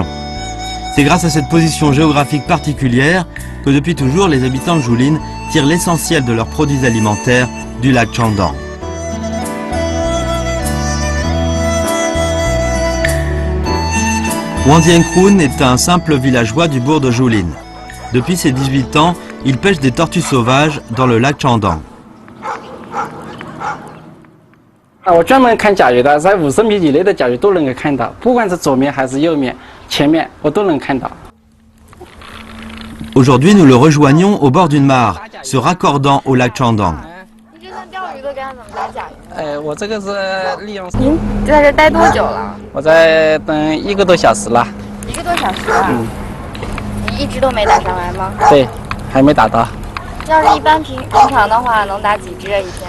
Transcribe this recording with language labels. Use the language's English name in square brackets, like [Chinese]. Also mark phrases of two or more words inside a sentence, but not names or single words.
[French] C'est grâce à cette position géographique particulière que depuis toujours les habitants de Jouline tirent l'essentiel de leurs produits alimentaires du lac Chandang. Wandienkrun est un simple villageois du bourg de Jouline. Depuis ses 18 ans, il pêche des tortues sauvages dans le lac Chandang. [Chinese] 我专门看甲鱼的，在50米以内的甲鱼都能够看到，不管是左面还是右面、前面，我都能看到。 [French] Aujourd'hui, nous le rejoignons au bord d'une mare, se raccordant au lac Chandang. [Chinese] 你这算钓鱼的，该怎么打甲鱼？我这个是利用。您在这待多久了？我在等1个多小时了。 1个多小时啊。你一直都没打上来吗？对，还没打到。要是一般平常的话，能打几只啊一天？